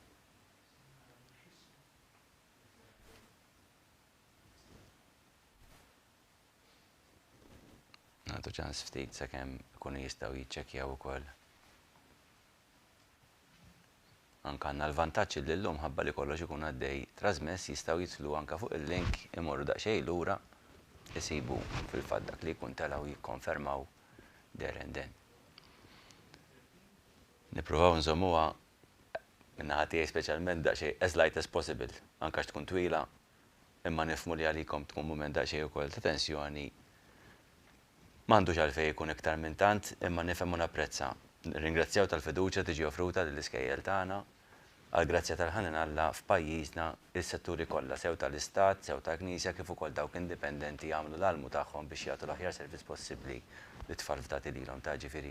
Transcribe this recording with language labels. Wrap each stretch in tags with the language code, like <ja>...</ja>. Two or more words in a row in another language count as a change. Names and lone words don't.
<mt>Għadu ċans ftit sakemm ikunu jistgħu jiċċekkjaw ukoll. Anke għandna l-vantaġġ li llum ħabba li kollox ikun għaddej trasmess jistgħu jidħlu anke fuq il-link imorru daqsxejn lura isibu fil-fatt dak li jkun telgħu jikkonfermaw</mt> <en>there and then.</en> <mt>Nippruvaw nżommuha min-naħa tiegħi speċjalment daqsxejn</mt> <en>as light as possible,</en> <mt>anke għax tkun twila, imma nifhmu li għalikom tkun mument daqsxejn ukoll ta' tensjoni. M'għandux għalfejn ikun iktar minn tant, imma nifhem u napprezza. Ringrazzjaw tal-fiduċja tiġi offruta lill-iskejjel tagħna, għall-grazzja tal-ħanin Alla f'pajjiżna is-setturi kollha sew tal-Istat, sew tal-Knisja kif ukoll dawk indipendenti jagħmlu l-almu tagħhom biex jagħtu l-aħjar servizz possibbli lit-tfal f'dati lilhom ta' ġifieri.</mt>